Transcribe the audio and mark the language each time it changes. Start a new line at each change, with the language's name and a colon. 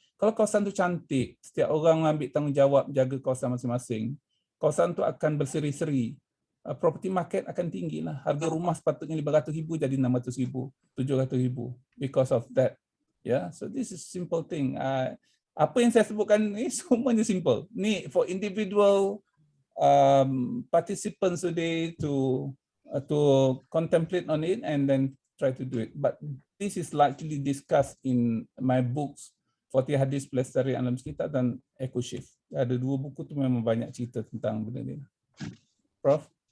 Malay: Kalau kawasan tu cantik, setiap orang ambil tanggungjawab jaga kawasan masing-masing, kawasan tu akan berseri-seri. Property market akan tinggi lah. Harga rumah sepatutnya 500,000 jadi 600,000, 700,000
English: because of that. Yeah, so this is simple thing.
Malay: Apa yang saya sebutkan ni semuanya simple. Ni
English: for individual participants today to contemplate on it and then try to do it. But this is largely discussed in my books, 40 Hadis Pelestarian Alam Sekitar dan Eco Shift.
Malay: Ada dua buku tu memang banyak cerita tentang benda ni. Prof?